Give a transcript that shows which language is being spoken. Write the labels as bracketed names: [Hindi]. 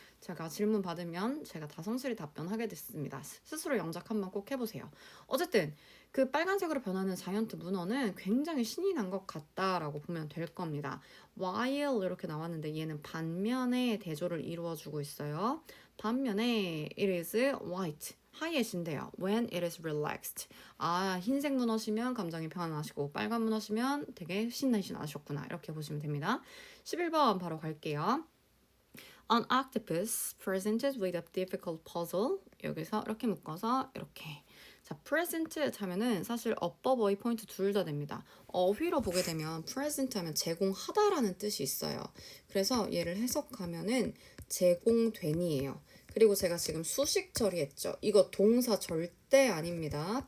[Korean] 제가 질문 받으면 제가 다 성실히 답변하게 됐습니다. 스스로 영작 한번 꼭 해보세요. 어쨌든 그 빨간색으로 변하는 자이언트 문어는 굉장히 신이 난 것 같다라고 보면 될 겁니다. while 이렇게 나왔는데 얘는 반면에 대조를 이루어주고 있어요. 반면에 [English] it is white. [Korean] 하얘진대요. [English] When it is relaxed. [Korean] 아, 흰색 문어시면 감정이 평안하시고 빨간 문어시면 되게 신나시구나. 이렇게 보시면 됩니다. 11번 바로 갈게요. [English] An octopus presented with a difficult puzzle. [Korean] 여기서 이렇게 묶어서 이렇게. 자, present 하면은 사실 어버버이 포인트 둘 다 됩니다. 어휘로 보게 되면 present 하면 제공하다라는 뜻이 있어요. 그래서 얘를 해석하면은 제공된이에요. 그리고 제가 지금 수식 처리했죠. 이거 동사 절대 아닙니다.